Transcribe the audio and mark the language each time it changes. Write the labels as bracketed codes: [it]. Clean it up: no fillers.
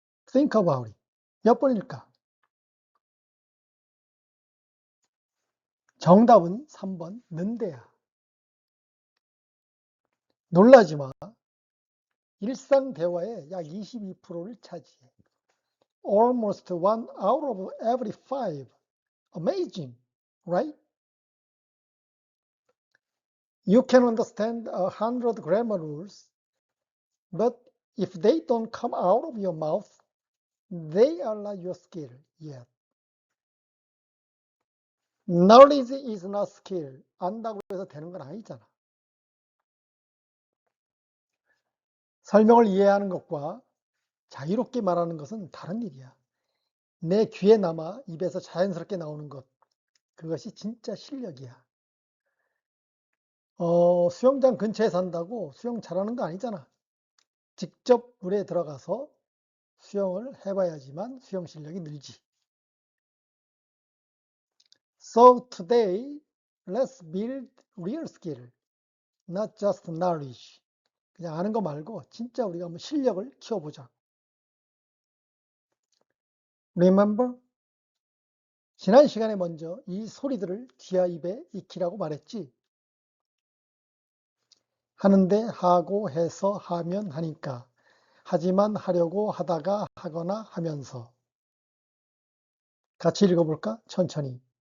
[en] Think about it. [ko] 몇 번일까? 정답은 3번 는데야. 놀라지 마. 일상 대화의 약 22%를 차지해. [en] Almost one out of every five. Amazing, right? You can understand 100 grammar rules, but if they don't come out of your mouth, they are not your skill yet. Knowledge is not skill. [ko] 안다고 해서 되는 건 아니잖아. 설명을 이해하는 것과 자유롭게 말하는 것은 다른 일이야. 내 귀에 남아 입에서 자연스럽게 나오는 것, 그것이 진짜 실력이야. 수영장 근처에 산다고 수영 잘하는 거 아니잖아. 직접 물에 들어가서 수영을 해봐야지만 수영 실력이 늘지. [en] So today, let's build real skill, not just knowledge. [ko] 그냥 아는 거 말고 진짜 우리가 한번 실력을 키워보자. [en] Remember? [ko] 지난 시간에 먼저 이 소리들을 귀와 입에 익히라고 말했지. 하는데 하고 해서 하면 하니까. 하지만 하려고 하다가 하거나 하면서. 같이 읽어볼까? 천천히.